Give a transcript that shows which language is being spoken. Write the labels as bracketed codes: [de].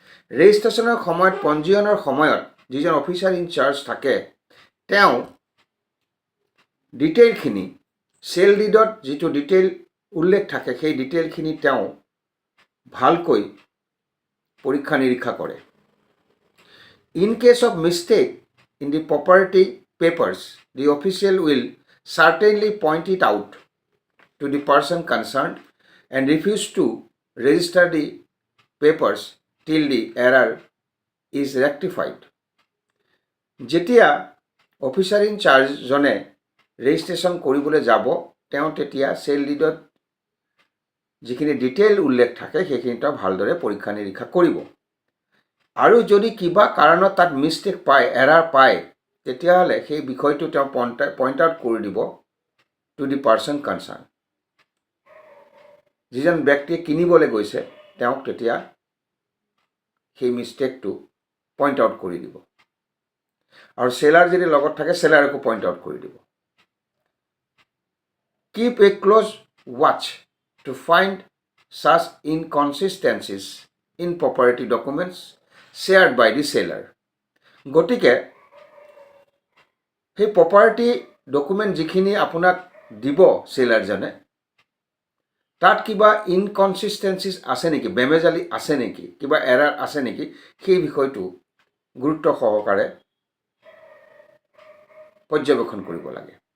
[as] ৰেজিষ্ট্ৰেশ্যনৰ সময়ত, পঞ্জীয়নৰ সময়ত যিজন অফিচাৰ ইন চাৰ্জ থাকে, তেওঁ ডিটেইলখিনি, চেল ডিডত যিটো ডিটেইল উল্লেখ থাকে, সেই ডিটেইলখিনি তেওঁ ভালকৈ পৰীক্ষা নিৰীক্ষা কৰে। [en] In case of mistake in the property papers, the official will certainly point it out to the person concerned and refuse to register the papers till the error is rectified. [as] যেতিয়া officer in চাৰ্জজনে registration কৰিবলৈ যাব, তেওঁ তেতিয়া cell ডিডত যিখিনি detail উল্লেখ থাকে, সেইখিনি তেওঁ ভালদৰে পৰীক্ষা নিৰীক্ষা কৰিব। আৰু যদি কিবা কাৰণত তাত মিষ্টেক পায়, এৰাৰ পায়, তেতিয়াহ'লে সেই বিষয়টো তেওঁ পইণ্ট আউট কৰি দিব [en] To the person concern. [as] যিজন ব্যক্তিয়ে কিনিবলৈ গৈছে, তেওঁক তেতিয়া সেই মিষ্টেকটো পইণ্ট আউট কৰি দিব। আৰু সেলাৰ যদি লগত থাকে, সেলাৰকো পইণ্ট আউট কৰি দিব। [en] Keep a close watch to find such inconsistencies in property documents shared by the seller. [as] গতিকে সেই প্ৰপাৰ্টি ডকুমেণ্ট যিখিনি আপোনাক দিব সেলাৰজনে, তাত কিবা ইনকনচিষ্টেঞ্চিছ আছে নেকি, বেমেজালি আছে নেকি, কিবা এৰাৰ আছে নেকি, সেই বিষয়টো গুৰুত্ব সহকাৰে পৰ্যবেক্ষণ কৰিব লাগে।